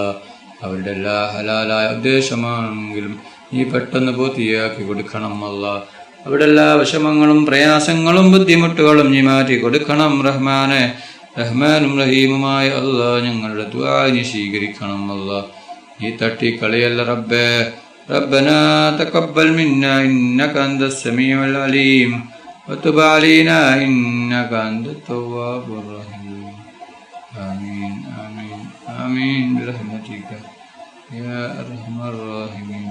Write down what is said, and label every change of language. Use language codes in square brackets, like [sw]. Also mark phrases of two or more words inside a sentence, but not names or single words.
[ml] അവരുടെ എല്ലാ ഹലാലായ ഉദ്ദേശമാണെങ്കിലും നീ പെട്ടെന്ന് പൂർത്തിയാക്കി കൊടുക്കണം അല്ലാ. അവിടെ എല്ലാ വിഷമങ്ങളും പ്രയാസങ്ങളും ബുദ്ധിമുട്ടുകളും നീ മാറ്റി കൊടുക്കണം റഹ്മാനെ. റഹ്മാനും റഹീമുമായ അല്ലാ, ഞങ്ങളുടെ ദുആ നീ സ്വീകരിക്കണം അല്ലാ. നീ തട്ടിക്കളയല്ല റബ്ബേ. [ar] ربنا تقبل منا إنك أنت السميع العليم وتب علينا إنك أنت التواب الرحيم. آمين آمين آمين برحمتك يا أرحم الراحمين.